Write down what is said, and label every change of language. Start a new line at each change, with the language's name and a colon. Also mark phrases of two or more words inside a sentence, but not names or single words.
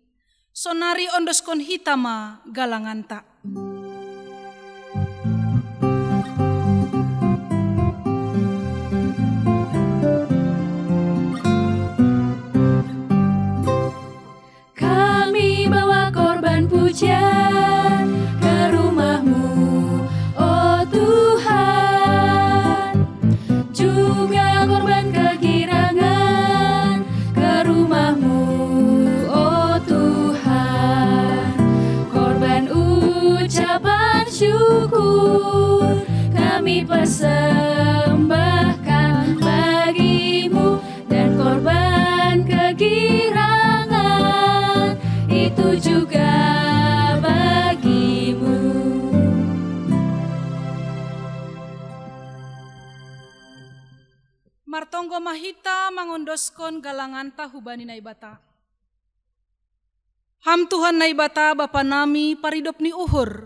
Batak Simalungun: Sonari ondoskon hitama galanganta.
Indonesian: Pujian ke rumah-Mu, oh Tuhan, juga korban kegirangan ke rumah-Mu, oh Tuhan, korban ucapan syukur kami persembahkan bagi-Mu, dan korban kegirangan itu juga
Batak Simalungun: Martonggo mahita mangondoskon galanganta hubani naibata. Ham Tuhan naibata Bapa nami paridop ni uhur.